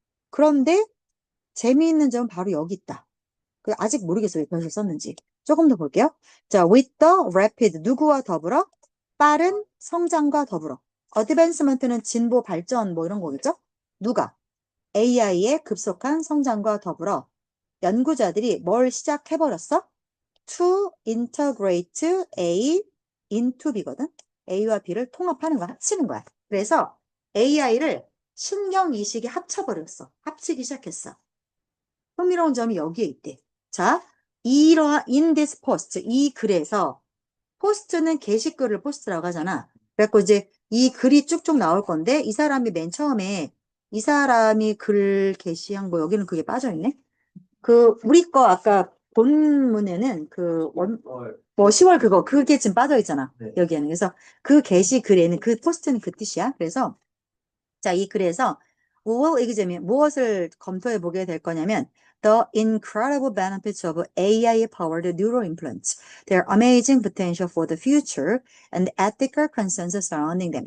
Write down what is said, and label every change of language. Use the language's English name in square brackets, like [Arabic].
[Korean] 그런데 재미있는 점은 바로 여기 있다. 아직 모르겠어요. 왜 벌써 썼는지. 조금 더 볼게요. 자, [English] with the rapid [Korean] 누구와 더불어? 빠른 성장과 더불어. 어드밴스먼트는 진보, 발전 뭐 이런 거겠죠? 누가? AI의 급속한 성장과 더불어 연구자들이 뭘 시작해버렸어? [English] To integrate A into B거든. [Korean] A와 B를 통합하는 거야. 합치는 거야. 그래서 AI를 신경이식에 합쳐버렸어. 합치기 시작했어. 흥미로운 점이 여기에 있대. 자, 이러한 [English] in this post, [Korean] 이 글에서 포스트는 게시글을 포스트라고 하잖아. 그래갖고 이제 이 글이 쭉쭉 나올 건데 이 사람이 맨 처음에 이 사람이 글 게시한 거 여기는 그게 빠져있네. 그 우리 거 아까 본문에는 뭐 10월 그게 지금 빠져있잖아. 네. 여기에는. 그래서 그 게시글에는 그 포스트는 그 뜻이야. 그래서 자, 이 글에서 [English] will examine [Korean] 무엇을 검토해 보게 될 거냐면 [English] the incredible benefits of AI-powered neural implants, their amazing potential for the future, and ethical concerns surrounding them.